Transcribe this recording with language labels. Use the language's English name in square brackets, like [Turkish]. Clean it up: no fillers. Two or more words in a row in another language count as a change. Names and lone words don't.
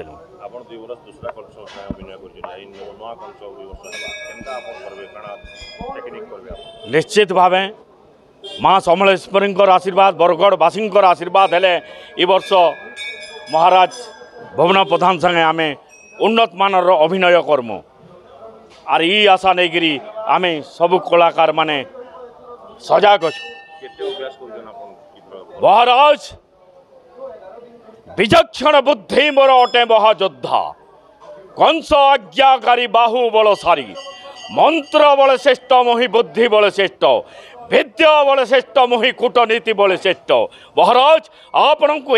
[Sambalpuri] ନିଶ୍ଚିତ ଭାବ ମାଁ ସମଲେଶ୍ୱରୀ ଆଶୀର୍ବାଦ ବରଗଡ଼ବାସୀ ଆଶୀର୍ବାଦ ହେଲେ ଏ ବର୍ଷ ମହାରାଜ ଭୁବନ ପ୍ରଧାନ ସଙ୍ଗେ ଆମ ଉନ୍ନତ ମାନର ଅଭିନୟ କରମୁ ଆର ଈ ଆଶା ନହିଁ କରି ଆମେ ସବ କଲାକାର ମାନେ ସଜାଗ ମହାରାଜ ବିଚକ୍ଷଣ ବୁଦ୍ଧି ମୋର ଅଟେ ମହାଯୋଦ୍ଧା କଂସ ଆଜ୍ଞାକାରୀ ବାହୁ ବଳ ସାରୀ ମନ୍ତ୍ର ବଳ ଶ୍ରେଷ୍ଠ ମୋହି ବୁଦ୍ଧି ବଳ ଶ୍ରେଷ୍ଠ ବିଦ୍ୟା ବଳ ଶ୍ରେଷ୍ଠ ମୋହି କୂଟନୀତି ବଳ ଶ୍ରେଷ୍ଠ ମହାରାଜ ଆପଣ କୋ